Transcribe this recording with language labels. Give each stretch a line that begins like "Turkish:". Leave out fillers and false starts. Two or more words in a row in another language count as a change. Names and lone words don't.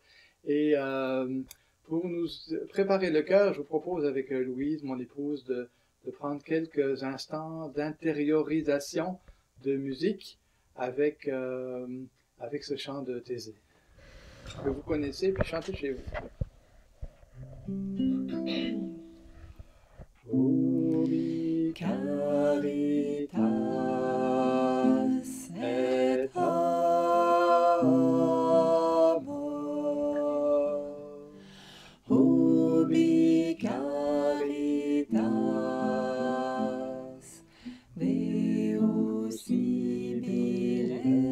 French: Et pour nous préparer le cœur, je vous propose avec Louise, mon épouse, de prendre quelques instants d'intériorisation de musique avec ce chant de Thésée que vous connaissez, puis chantez chez vous.
Latin: Ubi caritas et amor. Ubi caritas Deus civiles.